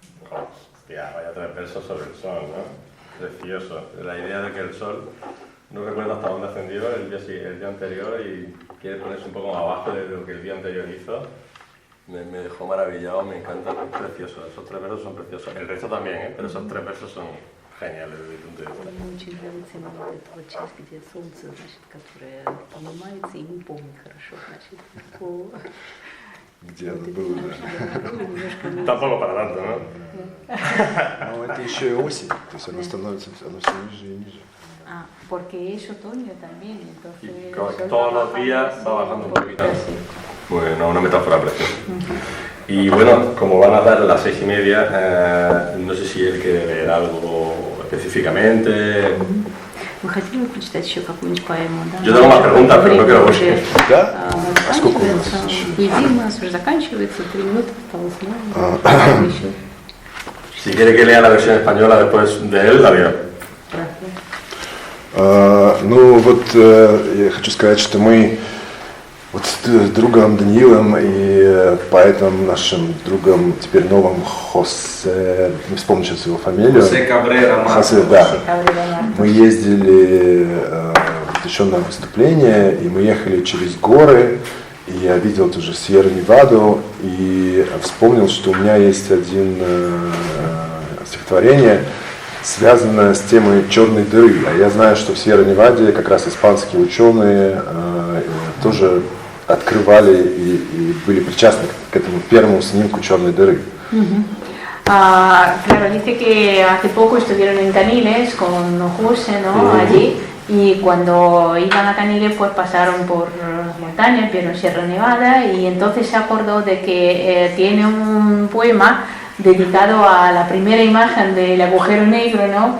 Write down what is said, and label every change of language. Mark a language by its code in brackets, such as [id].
[es] Hostia, vaya 3 versos sobre el sol, ¿no? Precioso. La idea de que el sol no recuerda hasta dónde ascendió el día anterior y quiere ponerse un poco más abajo de lo que el día anterior hizo. Me dejó maravillado, me encanta, es precioso. Esos 3 versos son preciosos. El resto también, pero esos 3 versos son geniales desde mi punto de vista. [ru] Мне очень нравится именно вот эта вот часть, где солнце, значит, которое поднимается и не помнит хорошо, значит, Где оно было, да. [es] Tampoco para tanto, ¿no? [ru] Но это еще и осень, то есть оно становится все ниже и ниже. [es] Porque es otoño también, entonces... Y todos los días va bajando un poquito. Bueno, una metáfora preciosa. Y bueno, como van a dar las 6:30, no sé si él quiere leer algo específicamente. [ru] Вы хотели бы прочитать еще какую-нибудь поэму? Да? [es] Yo tengo más preguntas, pero no quiero [ru] больше. Да? А сколько у нас еще? По идее, у нас уже заканчивается, 3 минуты осталось, еще. [es] Si quiere que lea la versión española después de él, la leo. [ru] Ну вот я хочу сказать, что мы вот с другом Даниилом и поэтом нашим другом, теперь новым Хосе, не вспомню сейчас его фамилию. Хосе Кабрера. Хосе, да. Мы ездили еще на выступление, и мы ехали через горы, и я видел тоже Сьерра-Неваду, и вспомнил, что у меня есть один стихотворение, связанное с темой черной дыры. А я знаю, что в Сьерра-Неваде как раз испанские ученые тоже открывали и были причастны к этому первому снимку черной дыры. [es] Claro, dice que hace poco estuvieron en Caniles con José, ¿no? Allí, y cuando iban a Caniles pues pasaron por montañas, vieron Sierra Nevada, y entonces se acordó de que tiene un poema dedicado a la primera imagen del agujero negro, ¿no?